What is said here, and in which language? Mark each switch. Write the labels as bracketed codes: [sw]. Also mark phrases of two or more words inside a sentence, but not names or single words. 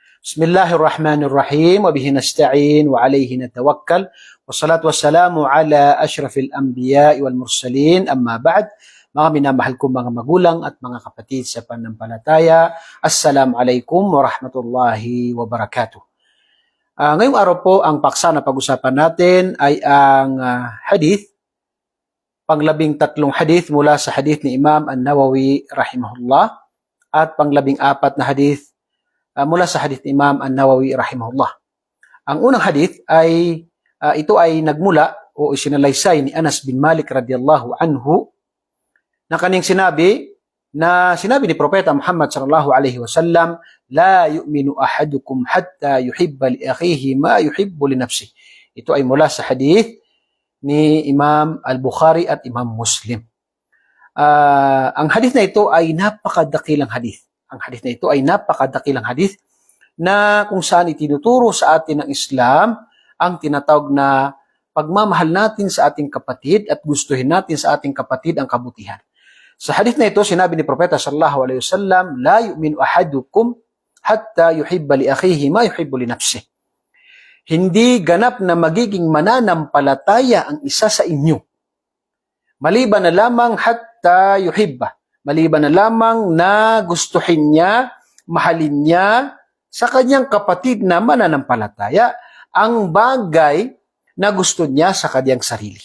[ar] بسم الله الرحمن الرحيم. وبه نستعين وعليه نتوكل. والصلاة والسلام على أشرف الأنبياء والمرسلين. أما بعد. [tl] Mga minamahal kong mga magulang at mga kapatid sa pananampalataya. [ar] السلام عليكم ورحمة الله وبركاته. [tl] Ngayong araw po, ang paksa na pag-usapan natin ay ang hadith, pang-13 hadith mula sa hadith ni Imam An-Nawawi rahimahullah at pang-14 na hadith mula sa hadith ni Imam An-Nawawi rahimahullah. Ang unang hadith ay ito ay nagmula o isinalaysay ni Anas bin Malik [ar] رضي الله عنه [tl] na kanyang sinabi ni Propeta Muhammad [ar] صلى الله عليه وسلم, لا يؤمن أحدكم حتى يحب لأخيه ما يحب لنفسه. [tl] Ito ay mula sa hadith ni Imam Al-Bukhari at Imam Muslim. Ang hadith na ito ay napakadakilang hadith. Ang hadith na ito ay napakadakilang hadith na kung saan itinuturo sa atin ng Islam ang tinatawag na pagmamahal natin sa ating kapatid at gustuhin natin sa ating kapatid ang kabutihan. Sa hadith na ito, sinabi ni Propeta [ar] صلى الله عليه وسلم, لا يؤمن أحدكم حتى يحب لأخيه ما يحب لنفسه. [tl] Hindi ganap na magiging mananampalataya ang isa sa inyo, maliban na lamang [ar] حتى يحب, [tl] maliban na lamang na gustuhin niya, mahalin niya sa kanyang kapatid na mananampalataya ang bagay na gusto niya sa kanyang sarili.